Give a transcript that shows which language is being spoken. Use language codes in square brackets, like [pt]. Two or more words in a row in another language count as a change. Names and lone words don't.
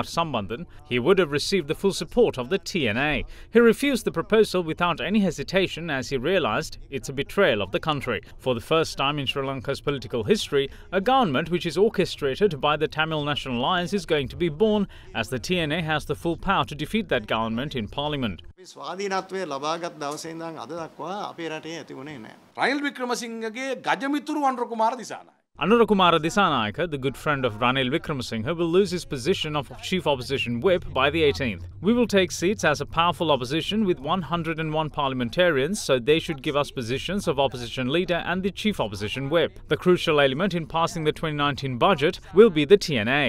[en] Sambandhan, he would have received the full support of the TNA. He refused the proposal without any hesitation as he realised it's a betrayal of the country. For the first time in Sri Lanka's political history, a government which is orchestrated by the Tamil National Alliance is going to be born, as the TNA has the full power to defeat that government in Parliament. Ranil Wickremesinghe Gajamituru Anura Kumara Disana. Anura Kumara Dissanayake, the good friend of Ranil Wickremesinghe, will lose his position of Chief Opposition Whip by the 18th. We will take seats as a powerful opposition with 101 parliamentarians, so they should give us positions of Opposition Leader and the Chief Opposition Whip. The crucial element in passing the 2019 budget will be the TNA.